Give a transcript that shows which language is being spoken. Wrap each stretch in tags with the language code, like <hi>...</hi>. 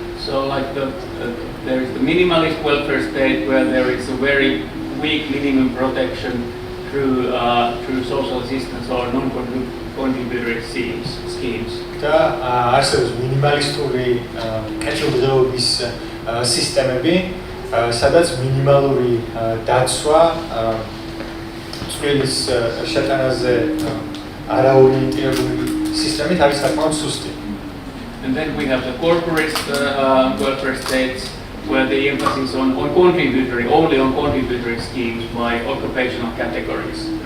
<en>So like there is the minimalist welfare state where there is a very weak minimum protection through social assistance or non-contributory schemes.</en> <ka>და არსებობს მინიმალისტური კეთილდღეობის სისტემები, სადაც მინიმალური დაცვა წყვილის შეტანაზე არაორიენტირებული სისტემით არის საკმაოდ სუსტი.</ka> <en>And then we have the corporate welfare states where the emphasis on contributory, only on contributory schemes by occupational categories.</en>